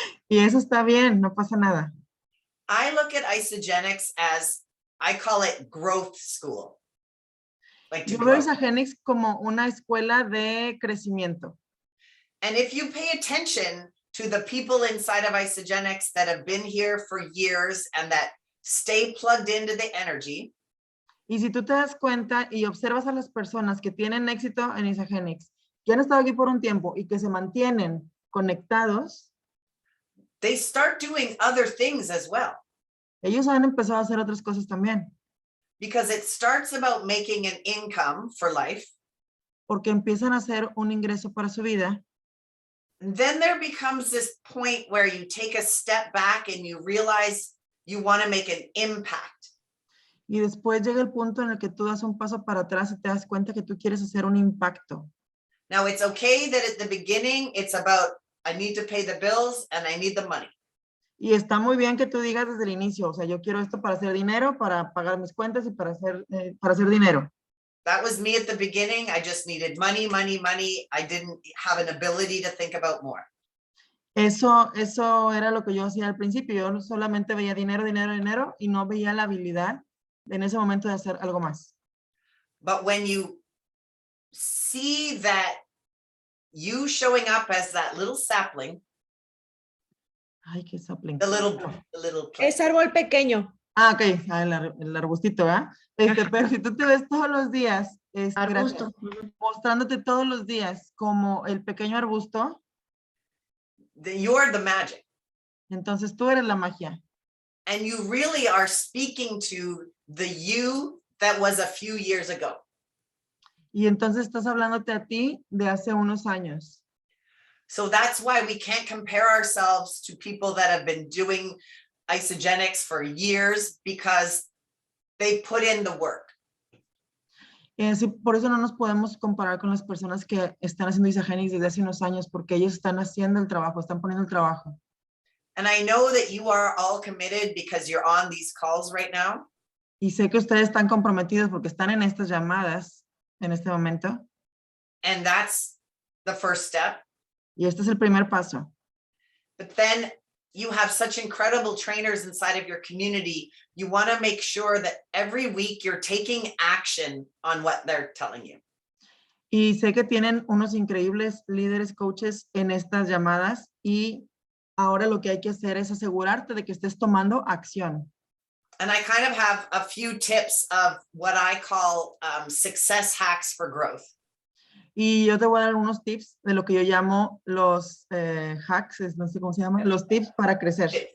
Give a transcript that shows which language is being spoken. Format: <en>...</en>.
<es>Y eso está bien, no pasa nada.</es> <en>I look at Isogenics as, I call it growth school. Like</en> <es>Yo veo Isogenics como una escuela de crecimiento.</es> <en>And if you pay attention to the people inside of Isogenics that have been here for years and that stay plugged into the energy.</en> <es>Y si tú te das cuenta y observas a las personas que tienen éxito en Isogenics, que han estado aquí por un tiempo y que se mantienen conectados,</es> <en>they start doing other things as well.</en> <es>Ellos han empezado a hacer otras cosas también.</es> <en>Because it starts about making an income for life.</en> <es>Porque empiezan a hacer un ingreso para su vida.</es> <en>And then there becomes this point where you take a step back and you realize you want to make an impact.</en> <es>Y después llega el punto en el que tú das un paso para atrás y te das cuenta que tú quieres hacer un impacto.</es> <en>Now it's okay that at the beginning it's about I need to pay the bills and I need the money.</en> <es>Y está muy bien que tú digas desde el inicio, o sea, yo quiero esto para hacer dinero, para pagar mis cuentas y para hacer dinero.</es> <en>That was me at the beginning. I just needed money, money, money. I didn't have an ability to think about more.</en> <es>Eso era lo que yo hacía al principio. Yo solamente veía dinero, dinero, dinero y no veía la habilidad en ese momento de hacer algo más.</es> <en>But when you see that you showing up as that little sapling.</en> <es>Ay, qué sapling.</es> <en>The little plant.</en> <es>Es árbol pequeño. Ah, ok, el arbustito, ¿verdad? Pero si tú te ves todos los días, Arbusto. mostrándote todos los días como el pequeño arbusto.</es> <en>You're the magic.</en> <es>Entonces tú eres la magia.</es> <en>And you really are speaking to the you that was a few years ago.</en> <es>Y entonces estás hablándote a ti de hace unos años.</es> <en>So that's why we can't compare ourselves to people that have been doing isogenics for years, because they put in the work.</en> <es>Sí, por eso no nos podemos comparar con las personas que están haciendo Isagenix desde hace unos años, porque ellos están haciendo el trabajo, están poniendo el trabajo.</es> <en>And I know that you are all committed because you're on these calls right now.</en> <es>Y sé que ustedes están comprometidos porque están en estas llamadas en este momento.</es> <en>And that's the first step.</en> <es>Y este es el primer paso.</es> <en>But then you have such incredible trainers inside of your community. You want to make sure that every week you're taking action on what they're telling you.</en> <es>Y sé que tienen unos increíbles líderes, coaches en estas llamadas, y ahora lo que hay que hacer es asegurarte de que estés tomando acción.</es> <en>And I kind of have a few tips of what I call success hacks for growth.</en> <es>Y yo te voy a dar unos tips de lo que yo llamo los hacks, no sé cómo se llama, los tips para crecer.</es>